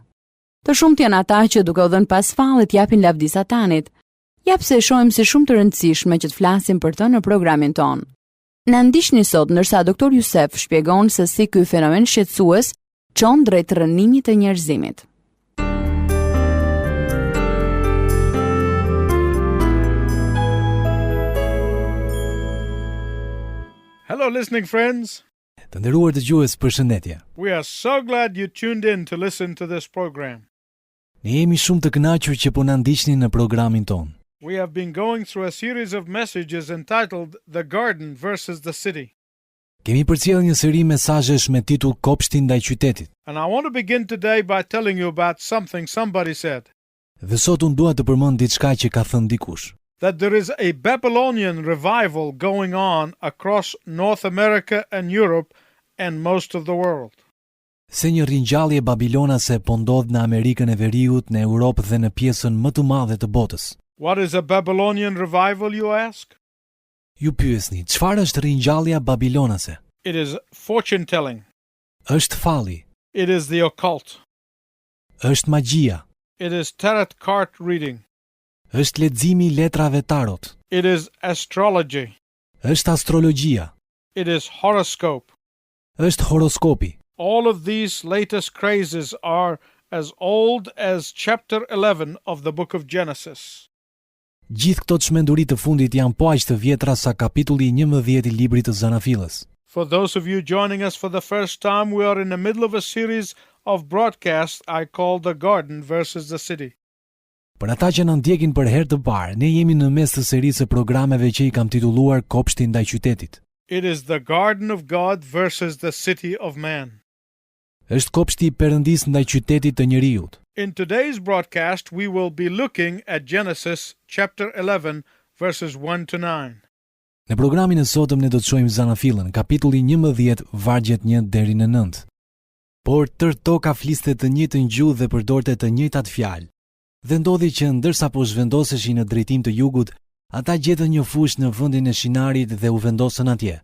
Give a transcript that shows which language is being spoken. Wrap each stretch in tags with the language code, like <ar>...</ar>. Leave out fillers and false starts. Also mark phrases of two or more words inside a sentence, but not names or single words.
<sq>Të shumtë janë ata që duke u dhënë pas fallit japin lavdi Satanit. Ja pse e shohim si shumë të rëndësishme që të flasim për të në programin ton. Na ndiqni sot ndërsa Dr. Youssef shpjegon se si ky fenomen shqetësues çon drejt rënimit të njerëzimit.</sq> <en>Hello listening friends.</en> <sq>Të nderuar dëgjues, përshëndetje.</sq> <en>We are so glad you tuned in to listen to this program.</en> <sq>Ne jemi shumë të kënaqur që po na ndiqni në programin ton.</sq> <en>We have been going through a series of messages entitled The Garden versus the City.</en> <sq>Kemi përcjellë një seri mesazhesh me titull Kopshti ndaj qytetit.</sq> <en>And I want to begin today by telling you about something somebody said.</en> <sq>Dhe sot unë dua të përmend diçka që ka thënë dikush.</sq> <en>That there is a Babylonian revival going on across North America and Europe and most of the world.</en> <sq>Se një ringjallje babilonase po ndodh në Amerikën e Veriut, në Europë dhe në pjesën më të madhe të botës.</sq> <en>What is a Babylonian revival, you ask?</en> <sq>Ju pyesni, çfarë është ringjallja babilonase?</sq> <en>It is fortune telling.</en> <sq>Është falli.</sq> <en>It is the occult.</en> <sq>Është magjia.</sq> <en>It is tarot card reading.</en> <sq>Është leximi i letrave tarot.</sq> <en>It is astrology.</en> <sq>Është astrologjia.</sq> <en>It is horoscope.</en> <sq>Është horoskopi.</sq> <en>All of these latest crazes are as old as chapter 11 of the book of Genesis.</en> <sq>Gjithë këto çmenduri të fundit janë po aq të vjetra sa kapitulli 11 i librit të Zanafillës.</sq> <en>For those of you joining us for the first time, we are in the middle of a series of broadcasts I call The Garden versus the City.</en> <sq>Për ata që na ndjekin për herë të parë, ne jemi në mes të serisë së programeve që i kam titulluar Kopshti ndaj qytetit.</sq> <en>It is the garden of God versus the city of man.</en> <sq>Është kopshti i Perëndisë ndaj qytetit të njerëzit.</sq> <en>In today's broadcast, we will be looking at Genesis chapter 11 verses 1 to 9.</en> <sq>Në programin e sotëm ne do të shohim Zanafillën, kapitulli 11, vargjet 1 deri në 9. Por tërë toka fliste të njëjtën gjuhë dhe përdorte të njëjtat fjalë. Dhe ndodhi që ndërsa po zhvendoseshin në drejtim të jugut, ata gjetën një fushë në vendin e Shinarit dhe u vendosën atje.</sq>